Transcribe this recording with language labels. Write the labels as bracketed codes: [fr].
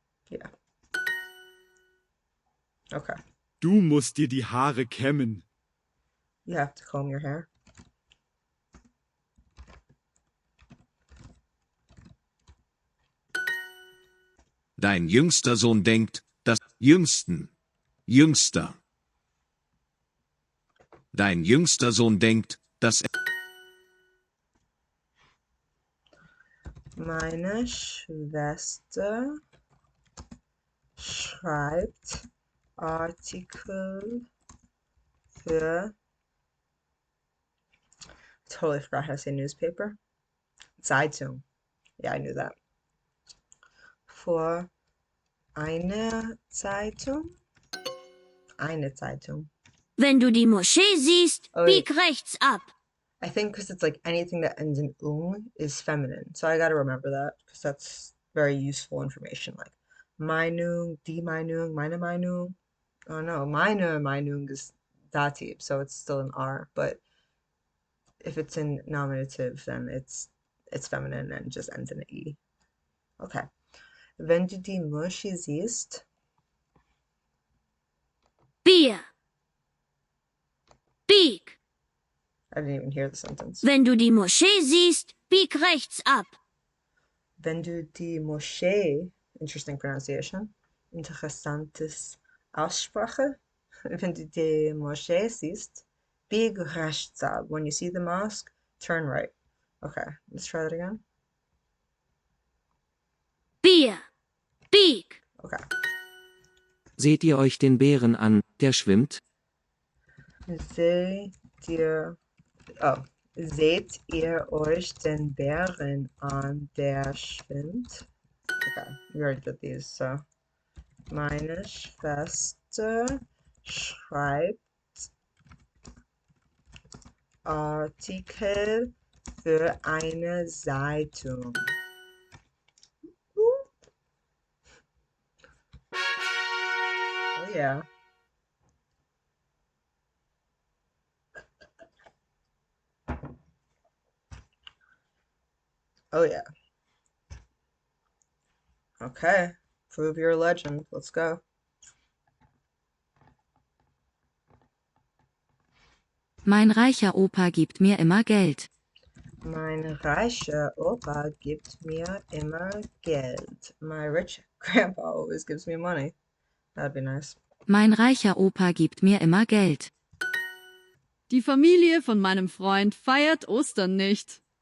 [en] Yeah. Okay. [de] Du musst dir die Haare kämmen. [en] You have to comb your hair. [de] Dein jüngster Sohn denkt, dass jüngster. Dein jüngster Sohn denkt, dass Meine Schwester schreibt Artikel für. [en] Totally forgot how to say newspaper. [de] Zeitung. [en] Yeah, I knew that. [de] Für eine Zeitung. Eine Zeitung. Wenn du die Moschee siehst, Oh, bieg rechts ab. [en] I think because it's like anything that ends in is feminine. So I got to remember that because that's very useful information. [de] Like Meinung, die Meinung, meine Meinung. [en] Oh no, meine Meinung is dative, so it's still an R. But if it's in nominative, then it's feminine and just ends in an E. Okay. [de] Wenn du die Moschee siehst. Bier. Bieg. [en] I didn't even hear the sentence. [de] Wenn du die Moschee siehst, bieg rechts ab. Wenn du die Moschee, [en] interesting pronunciation, [de] interessantes Aussprache. Wenn du die Moschee siehst, bieg rechts ab. [en] When you see the mosque, turn right. Okay, let's try that again. [de] Bier, bieg. [en] Okay. [de] Seht ihr euch den Bären an, der schwimmt? Seht ihr, oh, seht ihr euch den Bären an, der schwimmt? [en] Okay, we already did these, so. [de] Meine Schwester schreibt Artikel für eine Zeitung. [en] Oh yeah. Oh yeah. Okay. Prove you're a legend. Let's go. [de] Mein reicher Opa gibt mir immer Geld. Mein reicher Opa gibt mir immer Geld. [en] My rich grandpa always gives me money. That'd be nice. [de] Mein reicher Opa gibt mir immer Geld. Die Familie von meinem Freund feiert Ostern nicht.